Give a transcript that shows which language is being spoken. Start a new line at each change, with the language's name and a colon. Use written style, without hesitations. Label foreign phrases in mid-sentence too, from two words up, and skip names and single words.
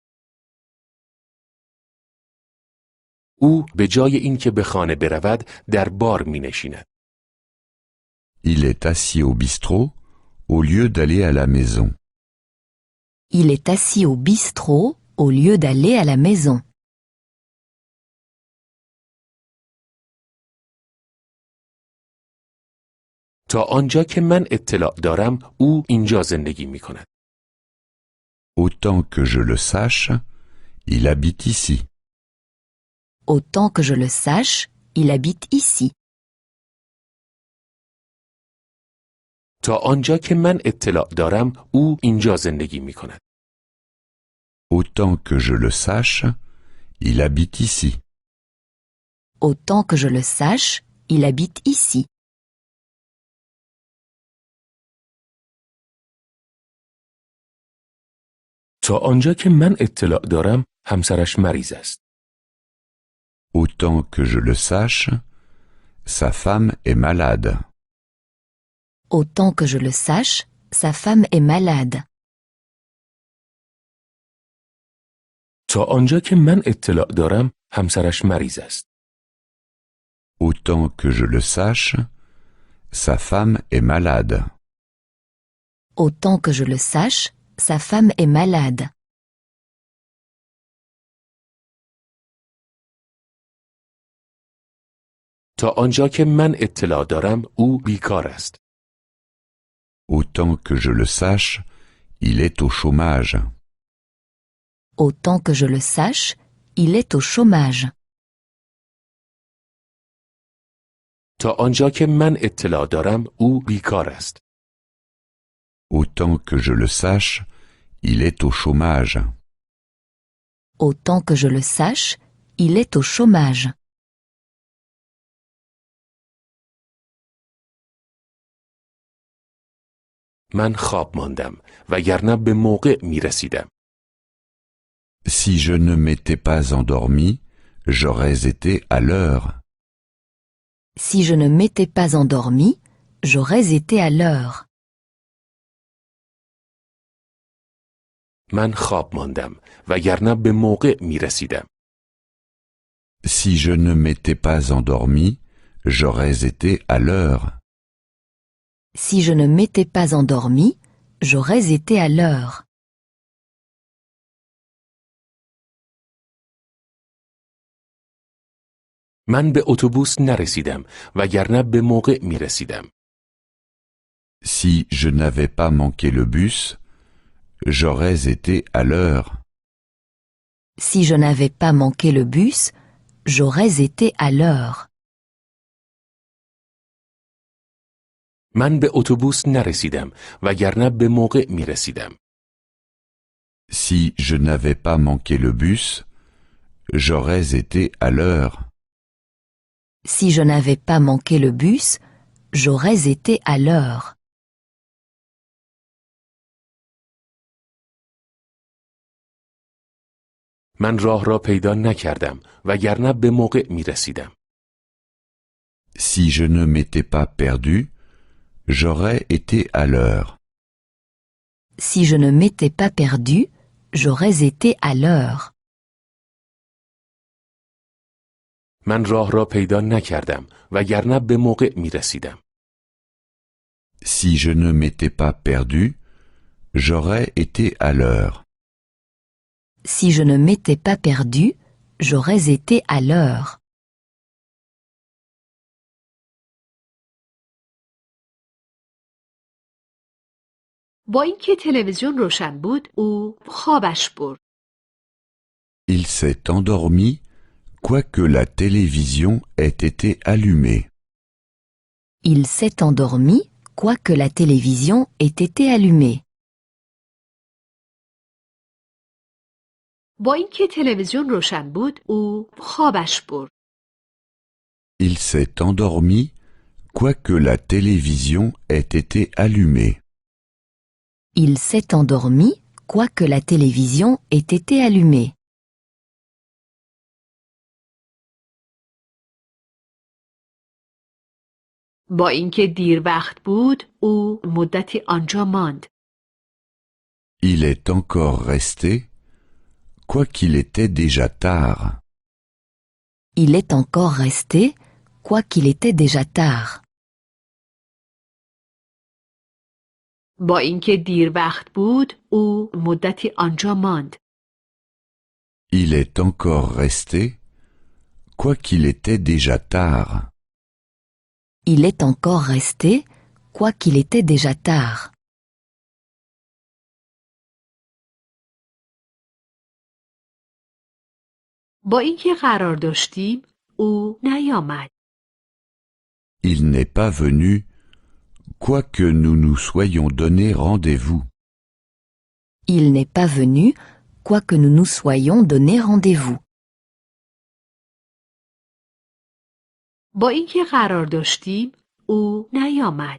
Persian: او به جای اینکه به خانه برود در بار می‌نشیند.
French: Il est assis au bistrot au lieu d'aller à la maison. Il est assis au bistrot au lieu d'aller à la maison.
Persian: تا آنجا که من اطلاع دارم او اینجا زندگی می‌کند.
French: Autant que je le sache, il habite ici. Autant que je le sache, il habite ici.
Persian: تا آنجا که من اطلاع دارم او اینجا زندگی می‌کند.
French: Autant que je le sache, il habite ici. Autant que je le sache, il habite ici.
Persian: تا آنجا که من اطلاع دارم همسرش مریض است.
French: Autant que je le sache, sa femme est malade. Autant que je le sache, sa femme est malade.
Persian: تا آنجا که من اطلاع دارم همسرش مریض است.
French: Autant que je le sache, sa femme est malade. Autant que je le sache, sa femme est malade.
Persian: تا آنجا که من اطلاع دارم او بیکار است.
French: Autant que je le sache, il est au chômage. Autant que je le sache, il est au chômage.
Persian: تا آنجا که من اطلاع دارم او بیکار است.
French: Autant que je le sache, il est au chômage. Autant que je le sache, il est au chômage.
Persian: من خواب ماندم وگرنه به موقع می رسیدم.
French: Si je ne m'étais pas endormi, j'aurais été à l'heure. Si je ne m'étais pas endormi, j'aurais été à l'heure.
Persian: من خواب ماندم وگرنه به موقع می رسیدم.
French: Si je ne m'étais pas endormi, j'aurais été à l'heure. Si je ne m'étais pas endormi, j'aurais été à l'heure.
Persian: من به اتوبوس نرسیدم وگرنه به موقع می رسیدم.
French: Si je n'avais pas manqué le bus, j'aurais été à l'heure. Si je n'avais pas manqué le bus, j'aurais été à l'heure.
Persian: من به اتوبوس نرسیدم وگرنه به موقع می رسیدم.
French: Si je n'avais pas manqué le bus, j'aurais été à l'heure. Si je n'avais pas manqué le bus, j'aurais été à l'heure.
Persian: من راه را پیدا نکردم وگرنه به موقع می رسیدم.
French: Si je ne m'étais pas perdu, j'aurais été à l'heure. Si je ne m'étais pas perdu, j'aurais été à l'heure.
Persian: من راه را پیدا نکردم وگرنه به موقع می رسیدم.
French: Si je ne m'étais pas perdu, j'aurais été à l'heure. Si je ne m'étais pas perdu, j'aurais été à l'heure.
Persian: با اینکه تلویزیون روشن بود، او خوابش برد.
French: Il s'est endormi, quoique la télévision ait été allumée. Il s'est endormi, quoique la télévision ait été allumée.
Persian: با اینکه تلویزیون روشن بود، او خوابش برد.
French: Il s'est endormi, quoique la télévision ait été allumée. Il s'est endormi, quoique la télévision ait été allumée.
Persian: با اینکه دیر وقت بود، او مدتی آنجا ماند.
French: Il est encore resté, quoiqu'il était déjà tard. Il est encore resté, quoiqu'il était déjà tard.
Persian: با اینکه دیر وقت بود، او مدتی آنجا ماند.
French: Il est encore resté, quoiqu'il était déjà tard. Il est encore resté, quoiqu'il était déjà tard.
Persian: با اینکه قرار داشتیم، او نیامد.
French: Il n'est pas venu, quoique nous nous soyons donné rendez-vous. Il n'est pas venu, quoique nous nous soyons donné rendez-vous.
Persian: با اینکه قرار داشتیم، او نیامد.